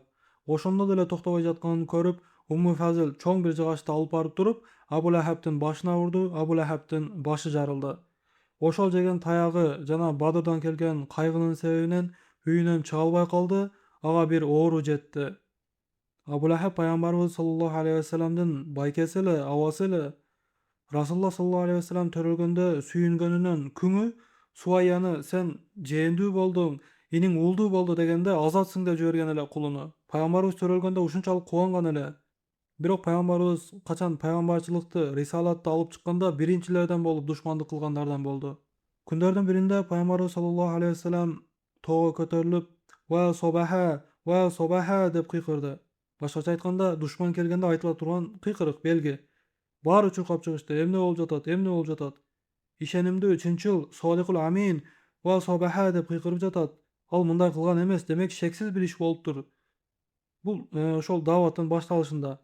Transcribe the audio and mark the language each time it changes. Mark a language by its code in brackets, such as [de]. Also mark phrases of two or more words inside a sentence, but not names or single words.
[ky] Ошондо деле токтобой жатканын көрүп, Умму Фазыл чоң бир жыгачты алып барып туруп, Абу Лахабтын башына урду. Абу Лахабтын башы жарылды. Ошол жеген таягы жана Бадырдан келген кайгынын себебинен үйүнөн чыга албай калды. Ага бир оору жетти. Абу Лахаб пайгамбарыбыз [ar] صلى الله عليه وسلم [ky] байкеси эле, абасы эле. Расулулла [ar] صلى الله عليه وسلم [ky] төрөлгөндө сүйүнгөнүнөн күңү Суайяны "Сен жээндүү болдуң, иниң уулдуу болду" дегенде азатсың деп жиберген эле кулуну. Пайгамбарыбыз төрөлгөндө ушунчалык кубанган эле. Бирок пайгамбарыбыз качан пайгамбарчылыкты, рисалатты алып чыкканда биринчилерден болуп душмандык кылгандардан болду. Күндөрдүн биринде пайгамбарыбыз [ar] صلى الله عليه وسلم [ky] тоого көтөрүлүп, [ar] "وا صباحاه، وا صباحاه" [ky] деп кыйкырды. Башкача айтканда, душман келгенде айтыла турган кыйкырык, белги. Баары чуркап чыгышты. Эмне болуп жатат? Эмне болуп жатат? Ишенимдүү, чынчыл, Солихул Амин [ar] وا صباحاه [ky] деп кыйкырып жатат. Ал мындай кылган эмес, демек шексиз бир иш болуптур. Бул ошол дааваттын башталышында.